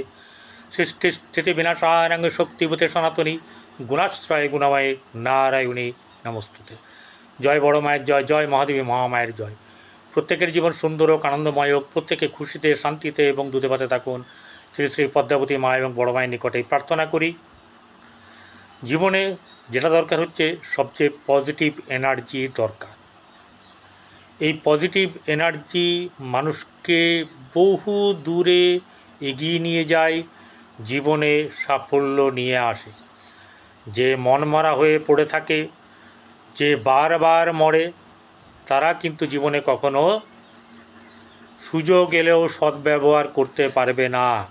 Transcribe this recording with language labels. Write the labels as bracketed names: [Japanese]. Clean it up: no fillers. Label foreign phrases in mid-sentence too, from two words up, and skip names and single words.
[Sanskrit] सृष्टिस्थितिविनाशाय शक्तिभूते सनातनी गुणाश्रय गुणमये नारायणी नमस्तुते। [Bangla] জয় বড় মায়ের জয়, জয় মহাদেবী মহামায়ের জয়। প্রত্যেকের জীবন সুন্দর আর আনন্দময় হোক, প্রত্যেকে খুশিতে শান্তিতে এবং দুধে ভাতে থাকুন। শ্রী শ্রী পদ্মাবতী মা এবং বড় মায়ের নিকটে প্রার্থনা করি জীবনে যেটা দরকার হচ্ছে সবচেয়ে [English] positive energy [Bangla] দরকার। এই [English] positive energy [Bangla] মানুষকে বহু দূরে এগিয়ে নিয়ে যায়, জীবনে সাফল্য নিয়ে আসে। যে মনমরা হয়ে পড়ে থাকে, যে বারবার মরে, তারা কিন্তু জীবনে কখনো সুযোগ এলেও সদ্ব্যবহার করতে পারবে না।